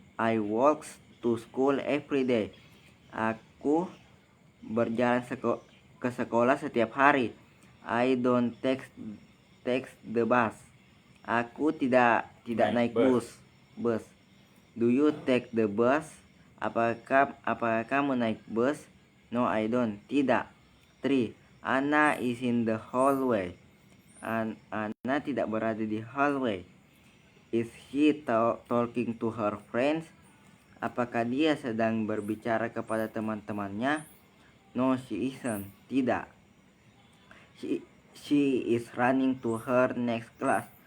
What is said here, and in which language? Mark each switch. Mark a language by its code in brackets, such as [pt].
[en] I walk to school every day. [id] Aku berjalan ke sekolah setiap hari. [en] I don't take the bus. [id] Aku tidak naik bus. [en] Do you take the bus? [id] Apakah kamu naik bus? [en] No, I don't. [id] Tidak. [en] 3. Anna is in the hallway. [id] Anna tidak berada di hallway. [en] Is she talking to her friends? [id] Apakah dia sedang berbicara kepada teman-temannya? [en] No, she isn't. [id] Tidak. [en] She is running to her next class.